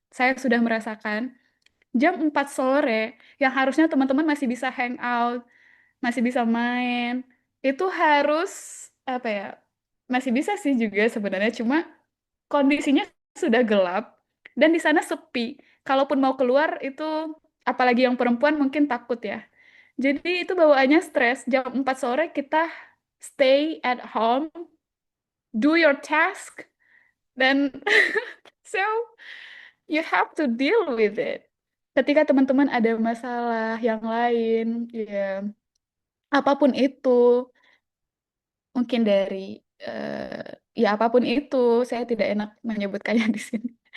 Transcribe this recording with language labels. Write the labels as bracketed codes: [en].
[id] Saya sudah merasakan jam 4 sore yang harusnya teman-teman masih bisa hangout, masih bisa main, itu harus apa ya? Masih bisa sih juga sebenarnya, cuma kondisinya sudah gelap dan di sana sepi. Kalaupun mau keluar itu apalagi yang perempuan mungkin takut ya. Jadi itu bawaannya stres. Jam 4 sore kita [en] stay at home, do your task, [id] dan [en] so you have to deal with it. [id] Ketika teman-teman ada masalah yang lain, ya apapun itu, mungkin dari ya apapun itu, saya tidak enak menyebutkannya di sini.